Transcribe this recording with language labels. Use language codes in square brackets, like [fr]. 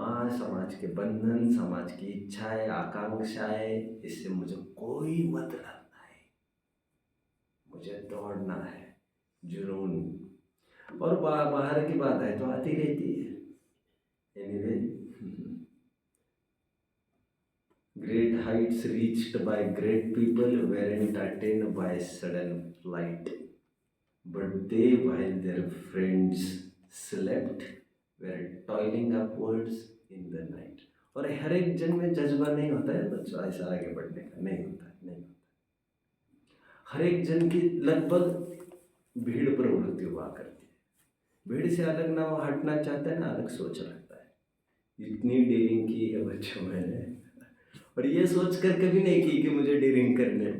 [hi] समाज के बंधन, समाज की इच्छाएं, आकांक्षाएं, इससे मुझे कोई मतलब नहीं। मुझे दौड़ना है, जुनून। और बाहर की बात है तो आती रहती है। [en] Anyway, great heights reached by great people weren't attained by sudden flight, but they, while their friends slept, were toiling upwards in the night. [hi] और हर एक जन में जज्बा नहीं होता है बच्चों ऐसा आगे बढ़ने का, नहीं होता है, नहीं होता। हर एक जन की लगभग भीड़ प्रवृत्ति हुआ करती है। भीड़ से अलग ना वो हटना चाहता है ना अलग सोच रखता है। इतनी डीलिंग की है बच्चों मैंने, और ये सोच कर कभी नहीं की कि मुझे डीलिंग करने।